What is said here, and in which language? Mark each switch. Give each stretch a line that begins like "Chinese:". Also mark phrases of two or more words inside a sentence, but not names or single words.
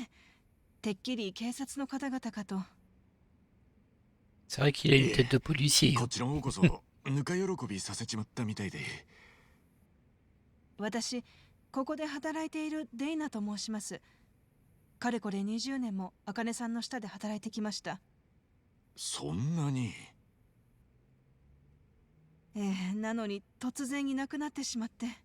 Japanese: てっきり警察の方々かと。
French: C'est vrai qu'il a une tête de policier.
Japanese: こっちの方こそぬか喜びさせちまったみたいで。私、ここで働いているデイナと申します。かれこれ20年も茜さんの下で働いてきました。そんなに。なのに突然いなくなってしまって。